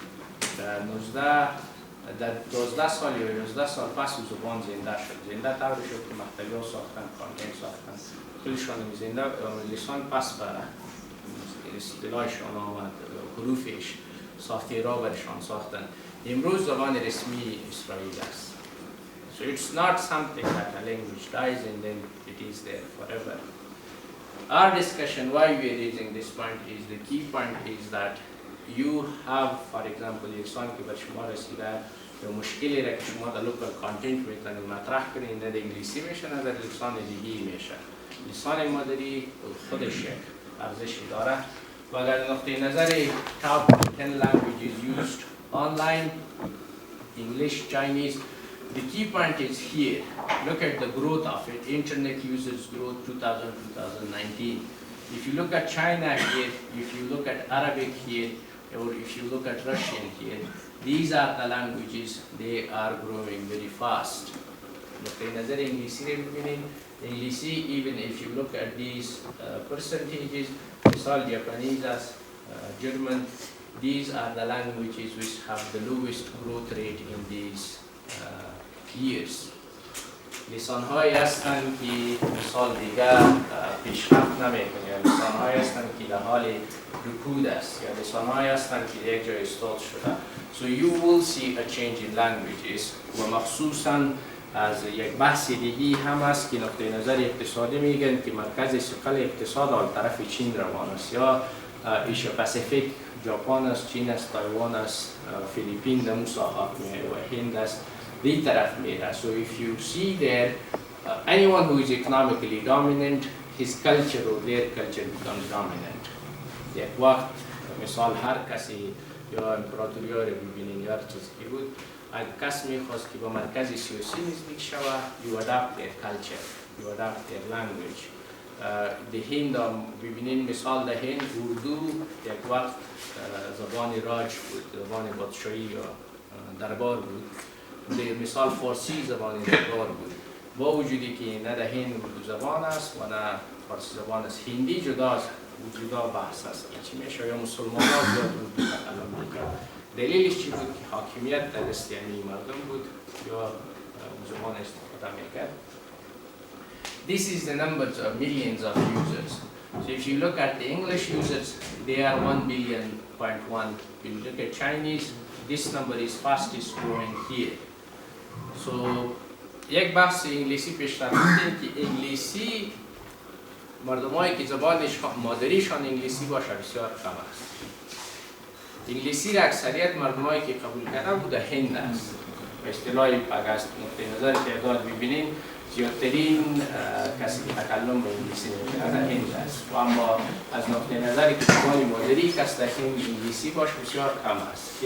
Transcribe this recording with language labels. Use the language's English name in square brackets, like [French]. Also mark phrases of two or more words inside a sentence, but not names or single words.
[Persian] در 12 سال یا 11 سال پس او زبان زنده شد. زنده طور شد که مکتبی ها ساختن، کانتین ساختن، خودشان زنده لسان پس به اصطلاحشان آمد، حروفش ساخته را برشان ساختن. امروز زبان رسمی اسرائیل است. [English] So it's not something that a language dies and then it is there forever. Our discussion, why we are raising this point, is the key point is that you have, for example, [Persian] لسان که بر شما رسیده یا مشکلی را که شما در لوکال کانتنت میتونید مطرح کنید نه در انگلیسی میشه نه در لسان دیگه میشه. لسان مادری خودش یک ارزشی داره و اگر نقطه نظر [English] top 10 languages used online, English, Chinese, the key point is here. Look at the growth of it. Internet users growth 2000-2019. If you look at China here, if you look at Arabic here, or if you look at Russian here, these are the languages, they are growing very fast. [Persian] نقطه نظر انگلیسی رو ببینید. انگلیسی, [English] even if you look at these percentages, مثال Japanese as German, these are the languages which have the lowest growth rate in these years. [Persian] لسان‌هایی هستند که مثال دیگر پیشرفت نمی‌کنند، لسان‌هایی هستند که در حال رکود است یا لسان‌هایی هستند که یک جای استاد شده. [English] So you will see a change in languages [Persian] و مخصوصاً از یک بحث دیگی هم است که نقطه نظر اقتصادی میگن که مرکز ثقل اقتصاد آن طرف چین روان است یا ایشیا پاسیفیک، ژاپن است، چین است، تایوان است، فیلیپین در ساحات میره و هند است دی طرف میره. [English] So if you see there anyone who is economically dominant, his culture or their culture becomes dominant. [Persian] یک وقت مثال هر کسی یا امپراتوری ها رو ببینین یا هر چیز که بود، اگر کس میخواست که با مرکز سیاسی نزدیک شود، [English] you adapt their culture, you adapt their language. [Persian] در هند ببینین مثال در هند اردو یک وقت زبان راج بود، زبان بادشاهی یا دربار بود. در مثال فارسی زبان دربار بود. با وجودی که نه در هند اردو زبان است و نه فارسی زبان است. هندی جداست، جدا بحث است. چی میشه یا مسلمان ها زیاد اردو تکلم میکنند. دلیلش چی بود که حاکمیت در دست یعنی مردم بود یا زبان استفاده میکرد. [English] This is the numbers of millions of users. So if you look at the English users, they are 1 billion. If you look at Chinese, this number is fastest growing here. [Persian] So یک بحث انگلیسی پیش رفتیم که انگلیسی مردمایی که زبانش مادریشان انگلیسی باشه بسیار کم است. انگلیسی را اکثریت مردمایی که قبول کردن بوده هند است. به اصطلاح اگر نقطه نظر تعداد ببینین زیادترین کسی که تکلم به انگلیسی میکنه هند است و اما از نقطه نظری که زبان مادری کس در هند انگلیسی باش بسیار کم است.